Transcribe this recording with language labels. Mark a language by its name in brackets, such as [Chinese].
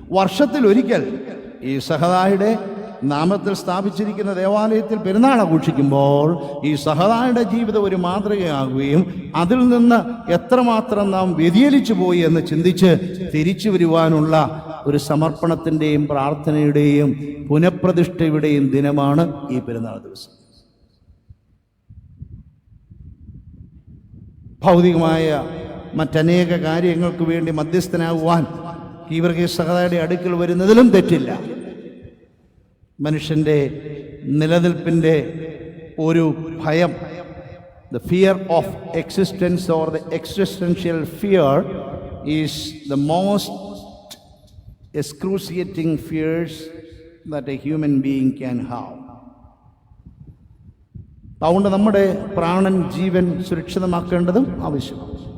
[Malayalam] വർഷത്തിലൊരിക്കൽ ഈ സഹദായുടെ നാമത്തിൽ സ്ഥാപിച്ചിരിക്കുന്ന ദേവാലയത്തിൽ പെരുന്നാൾ ആഘോഷിക്കുമ്പോൾ ഈ സഹദായുടെ ജീവിതം ഒരു മാതൃകയാകുകയും അതിൽ നിന്ന് എത്രമാത്രം നാം വ്യതിചലിച്ചു പോയി എന്ന് ചിന്തിച്ച് തിരിച്ചു വരുവാനുള്ള ഒരു സമർപ്പണത്തിൻ്റെയും പ്രാർത്ഥനയുടെയും പുനഃപ്രതിഷ്ഠയുടെയും ദിനമാണ് ഈ പെരുന്നാൾ ദിവസം. ഭൗതികമായ മറ്റനേക കാര്യങ്ങൾക്ക് വേണ്ടി മധ്യസ്ഥനാകുവാൻ കീവർഗീസ് സഹദായുടെ അടുക്കൽ വരുന്നതിലും തെറ്റില്ല. മനുഷ്യൻ്റെ നിലനിൽപ്പിൻ്റെ ഒരു ഭയം, [English] the fear of existence or the existential fear is the most excruciating fears that a human being can have. [Malayalam] അതുകൊണ്ട് നമ്മുടെ പ്രാണൻ, ജീവൻ സുരക്ഷിതമാക്കേണ്ടതും ആവശ്യമാണ്.